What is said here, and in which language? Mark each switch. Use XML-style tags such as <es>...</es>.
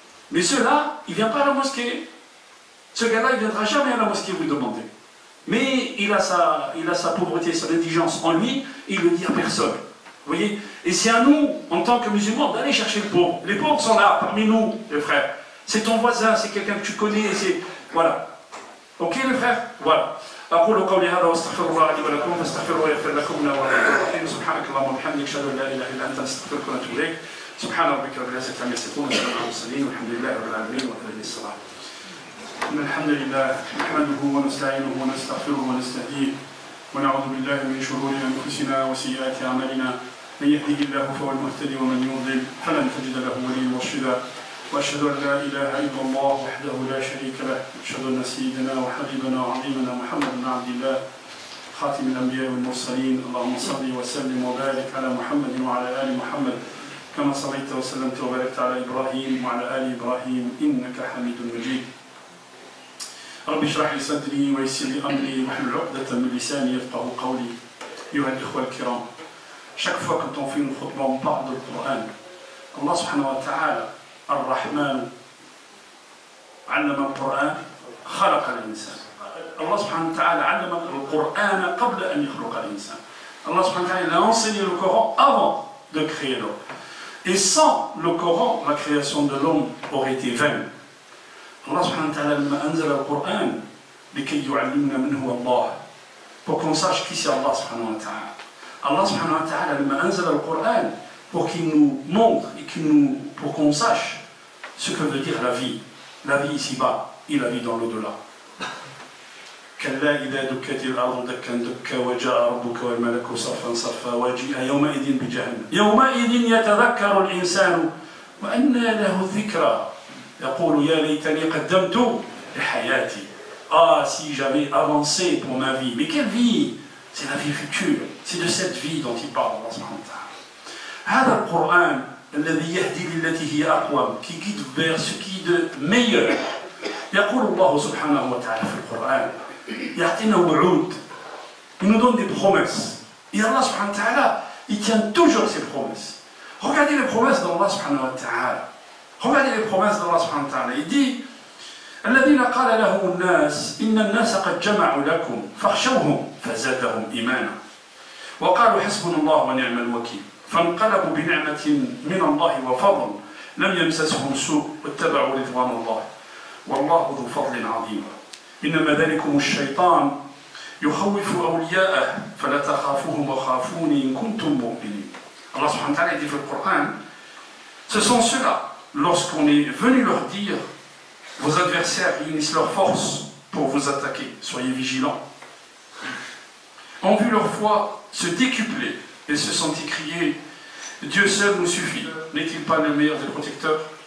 <fr>Mais ceux-là, il ne vient pas à la mosquée. Ce gars-là, il ne viendra jamais à la mosquée vous demander. Mais il a sa pauvreté, son indigence en lui, et il ne le dit à personne. Vous voyez? Et c'est à nous, en tant que musulmans, d'aller chercher le pauvre. Les pauvres sont là, parmi nous, les frères. C'est ton voisin, c'est quelqu'un que tu connais, c'est... Voilà. Ok, les frères? Voilà.</fr> <ar>أقول قولي هذا واستغفر الله لي ولكم فاستغفروه ويغفر لكم إنه هو الغفور الرحيم سبحانك اللهم وبحمدك أشهد أن لا إله إلا أنت أستغفرك وأتوب إليك سبحان ربك رب العزة عما يصفون وسلام على المرسلين والحمد لله رب العالمين وأقم الصلاة. إن الحمد لله نحمده ونستعينه ونستغفره ونستهديه ونعوذ بالله من شرور أنفسنا وسيئات أعمالنا من يهده الله فهو المهتدي ومن يضلل فلن تجد له وليا مرشدا وأشهد أن لا إله إلا الله وحده لا شريك له وأشهد أن سيدنا وحبيبنا وعظيمنا محمد بن عبد الله خاتم الأنبياء والمرسلين اللهم صل وسلم وبارك على محمد وعلى آل محمد كما صليت وسلمت وباركت على إبراهيم وعلى آل إبراهيم إنك حميد مجيد رب اشرح لي صدري ويسر لي أمري واحلل عقدة من لساني يفقهوا قولي أيها الإخوة الكرام.</ar> <fr>Chaque fois quand on fait une khutbah, on parle du Coran.</fr> <ar>Allah subhanahu wa ta'ala الرحمن علم القرآن خلق الإنسان. Allah subhanahu wa ta'ala علم القرآن قبل أن يخلق الإنسان.</ar> <fr>Allah subhanahu wa ta'ala a enseigné le Coran avant de créer l'homme. Et sans le Coran, la création de l'homme aurait été vaine.</fr> <ar>Allah subhanahu wa ta'ala لما أنزل القرآن لكي يعلمنا من هو الله.</ar> <fr>Pour qu'on sache qui c'est Allah subhanahu wa ta'ala. Allah subhanahu wa ta'ala</fr> <ar>لما أنزل القرآن</ar> <fr>pour qu'il nous montre et pour qu'on sache ce que veut dire la vie ici-bas et la vie dans l'au-delà.</fr> <ar>كلا إذا دكت الأرض دكا دكا وجاء ربك والملك صفا صفا وجيء يومئذ بجهنم يومئذ يتذكر الإنسان وأنى له الذكرى يقول يا ليتني قدمت لحياتي.</ar> <fr>Ah, si j'avais avancé pour ma vie. Mais quelle vie? C'est la vie future. C'est de cette vie dont il parle Allah subhanahu wa ta'ala.</fr> <ar>هذا القرآن الذي يهدي للتي هي أقوم</ar> <fr>qui guide vers ce qui est de meilleur.</fr> <ar>يقول الله سبحانه وتعالى في القرآن يعطينا وعود.</ar> <fr>Il nous donne des promesses. Et Allah subhanahu wa ta'ala, il tient toujours ses promesses. Regardez les promesses d'Allah subhanahu wa ta'ala. Regardez les promesses d'Allah subhanahu wa ta'ala. Il dit</fr> <ar>الذين قال لهم الناس إن الناس قد جمعوا لكم فاخشوهم فزادهم إيمانا وقالوا حسبنا الله ونعم الوكيل فانقلبوا بنعمة من الله وفضل لم يمسسهم سوء واتبعوا رضوان الله والله ذو فضل عظيم إنما ذلكم الشيطان يخوف أولياءه فلا تخافوهم وخافوني إن كنتم مؤمنين.</ar> <fr>Allah subhanahu wa ta'ala dit dans le Coran, ce sont ceux-là, lorsqu'on est venu leur dire vos adversaires unissent leurs forces pour vous attaquer, soyez vigilants, ont vu leur foi se décupler et se sont écriés Dieu seul nous suffit, n'est-il pas le meilleur des protecteurs?</fr>